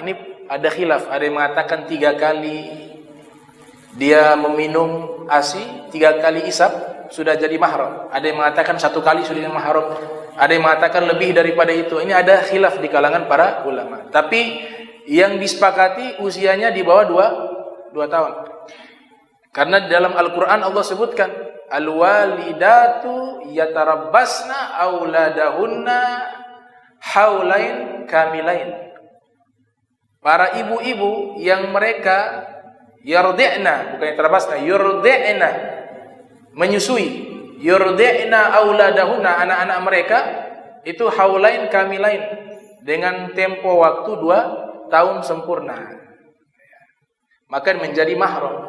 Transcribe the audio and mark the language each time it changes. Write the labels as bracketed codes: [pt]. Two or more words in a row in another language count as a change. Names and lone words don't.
[id] Ini ada khilaf, ada yang mengatakan 3 kali dia meminum ASI, 3 kali isap sudah jadi mahram. Ada yang mengatakan 1 kali sudah jadi mahram. Ada yang mengatakan lebih daripada itu. Ini ada khilaf di kalangan para ulama. Tapi yang disepakati usianya di bawah 2 tahun. Karena di dalam Al-Quran Allah sebutkan [ar] الوالدات يتربصن أولادهن حولين كاملين. [id] Para ibu-ibu yang mereka yurdi'na, bukan yatarabbasna, yurdi'na, menyusui, [ar] يرضعن أولادهن, [id] anak-anak mereka itu [ar] حولين كاملين, [id] dengan tempo waktu 2 tahun sempurna, maka menjadi mahram.